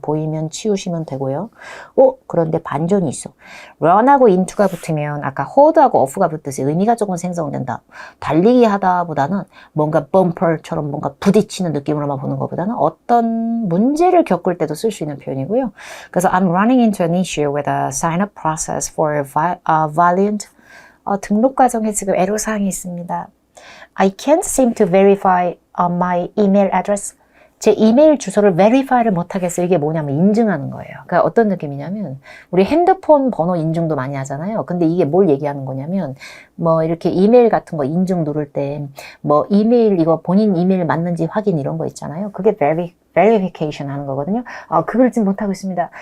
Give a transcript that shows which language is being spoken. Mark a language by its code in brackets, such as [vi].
[ko] 보이면 치우시면 되고요. 그런데 반전이 있어. run하고 into가 붙으면 아까 hold하고 off가 붙듯이 의미가 조금 생성된다. 달리기 하다보다는 뭔가 bumper처럼 뭔가 부딪히는 느낌으로만 보는 것보다는 어떤 문제를 겪을 때도 쓸 수 있는 표현이고요. 그래서 [en] I'm running into an issue with a sign-up process for Valiant. [ko] 등록 과정에 지금 애로사항이 있습니다. [en] I can't seem to verify my email address. [ko] 제 이메일 주소를 verify를 못하겠어요. 이게 뭐냐면 인증하는 거예요. 그러니까 어떤 느낌이냐면 우리 핸드폰 번호 인증도 많이 하잖아요. 근데 이게 뭘 얘기하는 거냐면 뭐 이렇게 이메일 같은 거 인증 누를 때 뭐 이메일 이거 본인 이메일 맞는지 확인 이런 거 있잖아요. 그게 verification 하는 거거든요. 그걸 지금 못하고 있습니다.